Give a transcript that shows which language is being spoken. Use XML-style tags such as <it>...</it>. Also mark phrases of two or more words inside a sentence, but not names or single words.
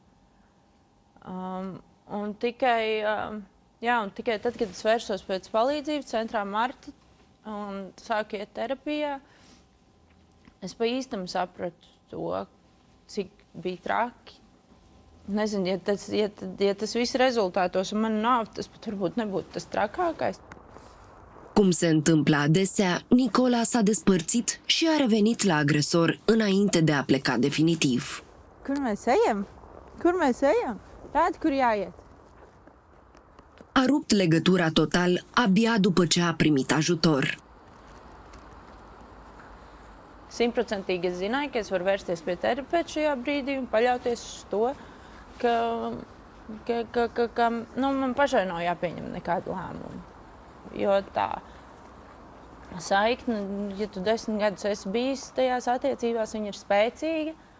<lv>Un tikai tad, kad es vērsos pēc palīdzības centrā Marta un sāku iet terapijā, es pa īstam sapratu to, cik bija traki. Nezinu, ja tas viss rezultātos un man nav, tas pat varbūt nebūtu tas trakākais.</lv> <ro>Cum se întâmplă adesea, Nicola s-a despărțit și a revenit la agresor înainte de a pleca definitiv.</ro> <lv>Kur mēs ejam? Rādi, kur jāiet.</lv> <ro>A rupt legătura total abia după ce a primit ajutor.</ro> <lv>100% es zināju, ka es varu vērsties pie terapeita šajā brīdī un paļauties uz to, ka man pašai nav jāpieņem nekādu lēmumu. Jo tā saikne, ja tu 10 gadus esi bijis tajās attiecībās, viņa ir spēcīga.</lv>